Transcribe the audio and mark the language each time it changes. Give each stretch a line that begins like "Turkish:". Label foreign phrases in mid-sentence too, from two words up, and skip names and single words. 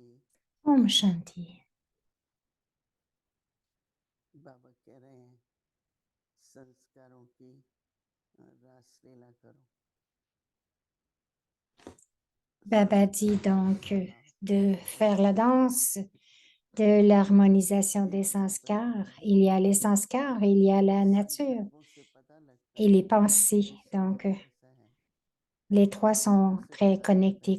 Hindi: Om Shanti. बाबा कह रहे हैं संस्कारों की रासलीला करो।
French: Baba dit donc de faire la danse de l'harmonisation des sanskars. Il y a les sanskars, il y a la nature et les pensées. Donc, les trois sont très connectés.